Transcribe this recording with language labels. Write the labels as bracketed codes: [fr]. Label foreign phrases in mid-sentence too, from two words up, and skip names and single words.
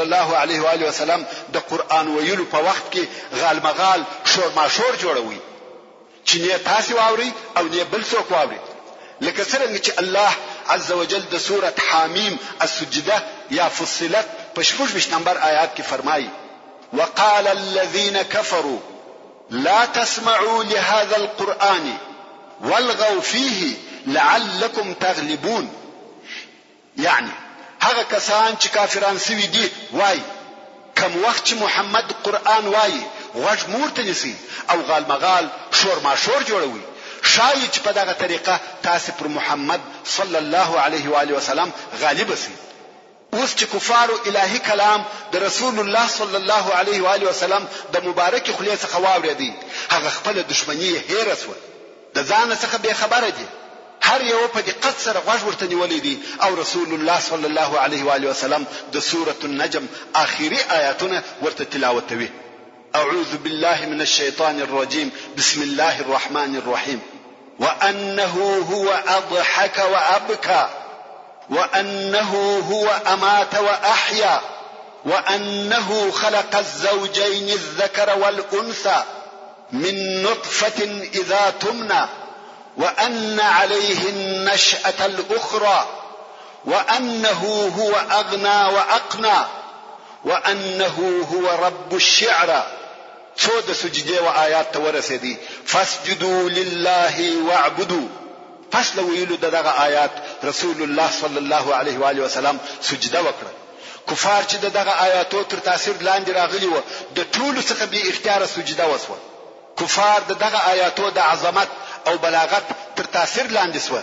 [ps] الله [ar] علیه و آله وسلم [ps] د قرآن ویلو په وخت کې غالمغال شور ماشور جوړوي چې نه تاسو واوري او نه بل څوک واوري لکه څنګه چې الله [ar] عز وجل [ps] د سوره حامیم السجده یا فصلت په 16 نمبر آیات کې فرمایي [ar] وقال الذين كفروا لا تسمعوا لهذا القرآن والغوا فيه لعلكم تغلبون. [ps] یعنی هغه کسان چې کافران سوي دي وای کوم وخت چې محمد قرآن وای غوږ مورته نسی او غالمغال شور ماشور جوړوي شاید چې په دغه طریقه تاسو پر محمد [ar] صلی الله علیه و آله وسلم [ps] غالب سي. اوس چې کفارو الهي کلام د رسول الله [ar] صلی الله علیه و آله وسلم [ps] د مبارک خلیه څخه واوریدي هغه خپل دشمنی هیر اسو د ځان څخه به خبره دي هر یو په دقت سره غوږ ورته نیولې دي او رسول الله [ar] صلی الله علیه و آله وسلم [ps] د سوره النجم آخري آیاتونه ورته تلاوت کوي. [ar] اعوذ بالله من الشیطان الرجیم بسم الله الرحمن الرحیم وانه هو اضحك وابكى وأنه هو أمات وأحيا وأنه خلق الزوجين الذكر والأنثى من نطفة إذا تمنى وأن عليه النشأة الأخرى وأنه هو أغنى وأقنى وأنه هو رب الشعرى. [ps] څو د سجدې و آیات ته ورسېدي [ar] فاسجدوا لله واعبدوا. [ps] پس له ویلو دغه آیات رسول الله [ar] صلی الله علیه و آله وسلم [ps] سجده وکړه. کفار چې دغه آیاتو تر تاثیر لاندې راغلي و د ټولو څخه به اختیار سجده وسوه. کفار دغه آیاتو د عظمت او بلاغت تر تاثیر لاندې سوه.